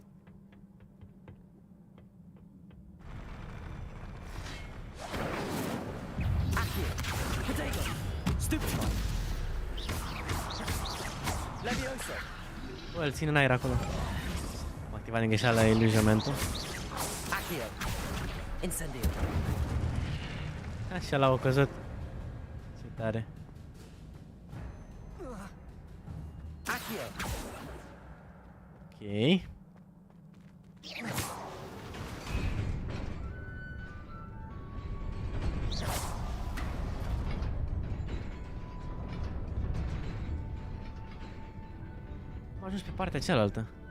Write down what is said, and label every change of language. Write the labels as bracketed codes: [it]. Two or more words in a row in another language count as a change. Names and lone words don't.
[ro] Stupefy. Levioso. Bă, îl țin în aer acolo. Am activat din greșeală illusionamentul. Accio. Incendio. Așa l-au căzut. Ce tare. Accio. Ok. Am ajuns pe partea cealaltă.